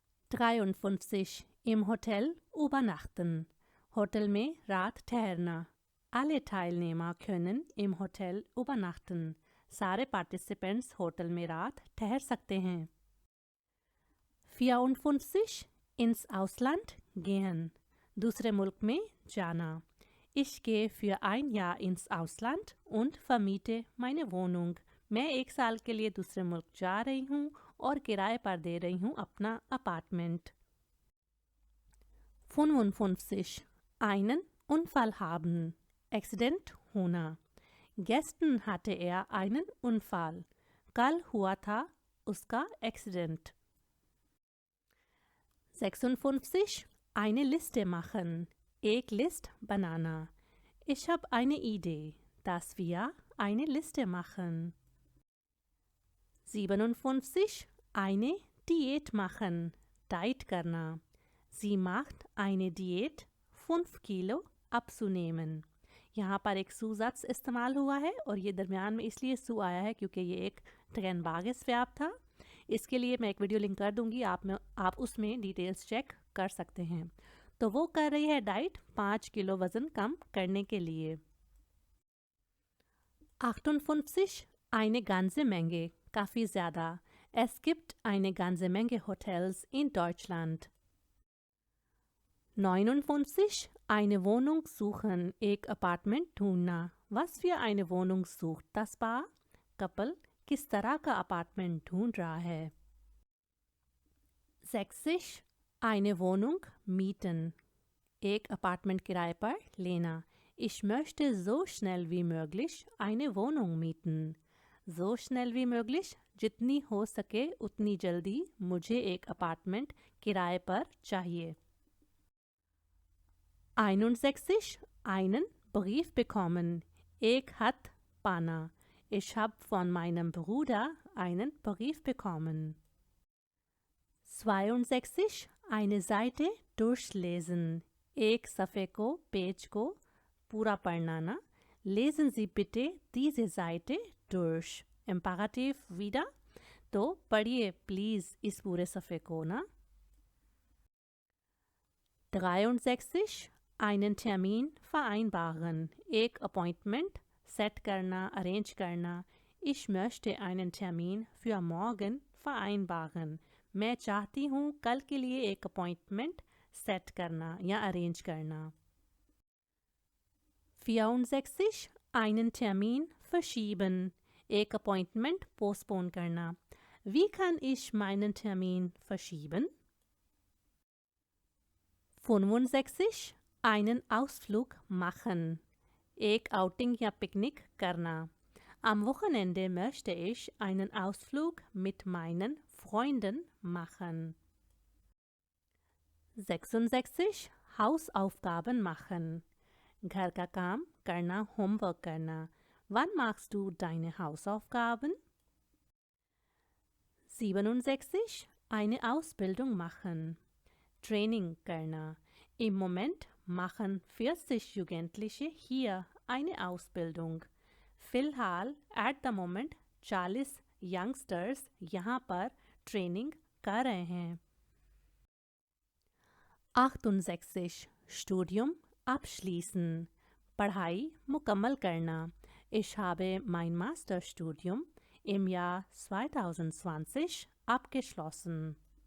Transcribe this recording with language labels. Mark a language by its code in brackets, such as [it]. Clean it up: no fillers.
[hi] 53 [de] im Hotel übernachten, [hi] hotel में रात ठहरना। [de] Alle Teilnehmer können im Hotel übernachten, [hi] सारे पार्टिसिपेंट्स होटल में रात ठहर सकते हैं। 54 [de] ins Ausland gehen, [hi] दूसरे मुल्क में जाना। [de] Ich gehe für ein Jahr ins Ausland und vermiete meine Wohnung. [hi] मैं 1 साल के लिए दूसरे मुल्क जा रही हूँ और किराए पर दे रही हूँ अपना apartment. [de] 55. Einen Unfall haben. [hi] Accident होना। [de] Gestern hatte er einen Unfall. [hi] कल हुआ था उसका Accident। [de] 56. Eine Liste machen. [hi] एक लिस्ट बनाना। [de] Ich habe eine Idee, dass wir eine Liste machen। 57. Eine Diät machen. [hi] Diet करना। [de] Sie macht eine Diät, 5 Kilo abzunehmen। [hi] यहाँ पर एक सुज़ात्स इस्तेमाल हुआ है और ये दरमियान में इसलिए सु आया है क्योंकि ये एक ट्रेनबागिस वर्ब था। इसके लिए मैं एक वीडियो लिंक कर दूंगी, आप उसमें डिटेल्स चेक कर सकते हैं। तो वो कर रही है डाइट 5 किलो वज़न कम करने के लिए। 58. [de] Eine ganze Menge, [hi] काफ़ी ज़्यादा। [de] Es gibt eine ganze Menge Hotels in Deutschland। 59. Eine Wohnung suchen, [hi] एक अपार्टमेंट ढूंढना। [de] Was für eine Wohnung sucht das Paar? [hi] Couple किस तरह का अपार्टमेंट ढूंढ रहा है। 60. [de] Eine Wohnung mieten, [hi] एक अपार्टमेंट किराए पर लेना। [de] Ich möchte so schnell wie möglich eine Wohnung mieten। So schnell wie möglich, [hi] जितनी हो सके उतनी जल्दी मुझे एक अपार्टमेंट किराए पर चाहिए। [de] 61. Einen Brief bekommen, [hi] एक खत पाना। [de] Ich habe von meinem Bruder einen Brief bekommen। 62. Eine Seite durchlesen, [hi] एक सफ़े को पेज को पूरा पढ़ना ना। [de] Lesen Sie bitte diese Seite durch। Imperativ wieder, [hi] तो पढ़िए प्लीज़ इस पूरे सफ़े को ना। 63. [de] Einen Termin vereinbaren, [hi] एक अपॉइंटमेंट सेट करना, अरेंज करना। [de] Ich möchte einen Termin für morgen vereinbaren। [hi] मैं चाहती हूँ कल के लिए एक अपॉइंटमेंट सेट करना या अरेंज करना। 64. [de] Einen Termin verschieben, [hi] एक अपॉइंटमेंट पोस्टपोन करना। [de] Wie kann ich meinen Termin verschieben? 65. Einen Ausflug machen, [hi] एक आउटिंग या पिकनिक करना। [de] Am Wochenende möchte ich einen Ausflug mit meinen Freunden machen। 66. Hausaufgaben machen, [hi] घर का काम करना, होमवर्क करना। [de] Wann machst du deine Hausaufgaben? 67. Eine Ausbildung machen, [hi] Training करना। [de] Im Moment machen 40 Jugendliche hier eine Ausbildung। [hi] फ़िलहाल [en] at the moment 40 youngsters [hi] यहाँ पर training कर रहे हैं। 68. [de] Studium abschließen, [hi] पढ़ाई मुकम्मल करना। [de] Ich habe mein Masterstudium im Jahr 2020 abgeschlossen।